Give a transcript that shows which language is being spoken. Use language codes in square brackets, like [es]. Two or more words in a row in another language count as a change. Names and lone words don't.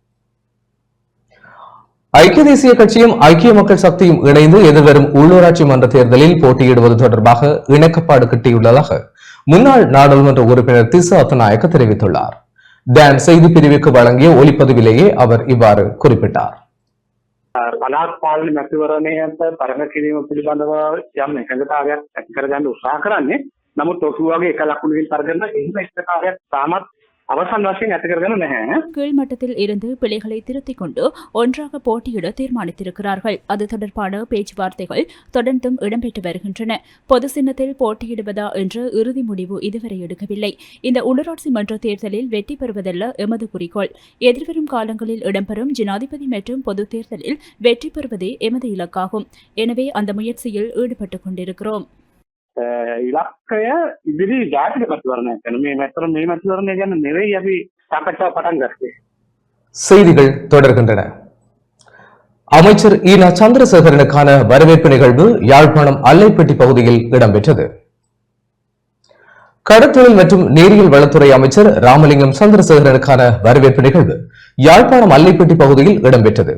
[ta] ஐக்கிய தேசிய கட்சியும் ஐக்கிய மக்கள் சக்தியும் இணைந்து எதிர்வரும் உள்ளூராட்சி மன்ற தேர்தலில் போட்டியிடுவது தொடர்பாக இணக்கப்பாடு கிட்டியுள்ளதாக முன்னாள் நாடாளுமன்ற உறுப்பினர் திஸ்ஸ அத்தநாயக்க தெரிவித்துள்ளார். டான் செய்தி பிரிவுக்கு வழங்கிய ஒலிப்பதிவிலேயே அவர் இவ்வாறு குறிப்பிட்டார். [si] පළාත් පාලන මැතිවරණයට තරඟ කිරීම පිළිබඳව යම් එකඟතාවයක් ඇති කරගන්න උත්සාහ කරන්නේ. නමුත් ඔසු වගේ එක ලකුණකින් තරගන එහෙම එකතාවයක් තාමත් அவசான வசதியும் ඇති කරගෙන නැහැ. [ta] கீழ்மட்டத்தில் இருந்து பிழைகளை திருத்திக் கொண்டு ஒன்றாக போட்டியிட தீர்மானித்திருக்கிறார்கள். அது தொடர்பான பேச்சுவார்த்தைகள் தொடர்ந்தும் இடம்பெற்று வருகின்றன. பொது சின்னத்தில் போட்டியிடுவதா என்ற இறுதி முடிவு இதுவரை எடுக்கவில்லை. இந்த உள்ளூராட்சி மன்ற தேர்தலில் வெற்றி பெறுவதல்ல எமது குறிக்கோள். எதிர்வரும் காலங்களில் இடம்பெறும் ஜனாதிபதி மற்றும் பொது தேர்தலில் வெற்றி பெறுவதே எமது இலக்காகும். எனவே அந்த முயற்சியில் ஈடுபட்டுக் கொண்டிருக்கிறோம். [si] ඉලක්කය ඉදිරි ජාතික මැතිවරණයක් ගැන මේ මැතිවරණය ගැන නෙවෙයි අපි සාකච්ඡාව පටන් ගත්තේ. [ta] செய்திகள் தொடர்கின்றன. அமைச்சர் ஈனா சந்திரசேகரனுக்கான வரவேற்பு நிகழ்வு யாழ்ப்பாணம் அல்லைப்பட்டி பகுதியில் இடம்பெற்றது. கடற்தொழில் மற்றும் நீரியல் வளத்துறை அமைச்சர் ராமலிங்கம் சந்திரசேகரனுக்கான வரவேற்பு நிகழ்வு யாழ்ப்பாணம் அல்லைப்பட்டி பகுதியில் இடம்பெற்றது.